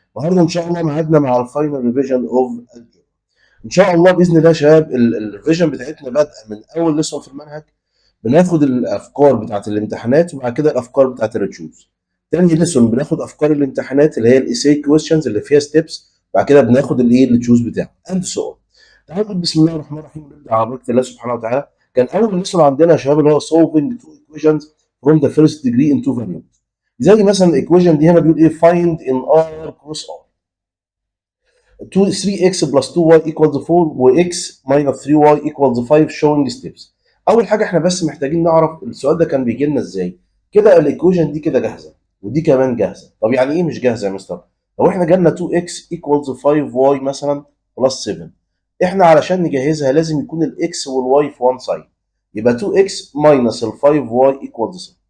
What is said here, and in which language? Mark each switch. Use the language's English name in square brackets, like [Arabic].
[Arabic] النهارده إن شاء الله ميعادنا مع [English] الفاينل revision of [Arabic] الجبر. إن شاء الله بإذن الله يا شباب الريفيجن بتاعتنا بادئة من أول ليسون في المنهج. بناخد الأفكار بتاعت الامتحانات وبعد كده الأفكار بتاعت الريتشوز. تاني ليسون بناخد أفكار الامتحانات اللي هي الإيساي كويشنز اللي فيها ستيبس، بعد كده بناخد الريتشوز بتاعه [English] And so. [Arabic] تعالوا نقول بسم الله الرحمن الرحيم ونبدأ على بركة الله سبحانه وتعالى. كان اول ليسون عندنا يا شباب اللي هو [English] solving two equations from the first degree in two variables. [Arabic] زي مثلا الايكويشن دي هنا بيقول ايه [English] find in r cross r 2 3x plus 2y equals 4 [Arabic] و [English] x minus 3y equals 5 showing steps. [Arabic] اول حاجه احنا بس محتاجين نعرف السؤال ده كان بيجي لنا ازاي. كده الايكويشن دي كده جاهزه ودي كمان جاهزه. طب يعني ايه مش جاهزه يا مستر؟ لو احنا جالنا [English] 2x equals 5y [Arabic] مثلا [English] plus 7، [Arabic] احنا علشان نجهزها لازم يكون الاكس والواي في وان سايد، يبقى [English] 2x minus [Arabic] ال [English] 5y equals 7.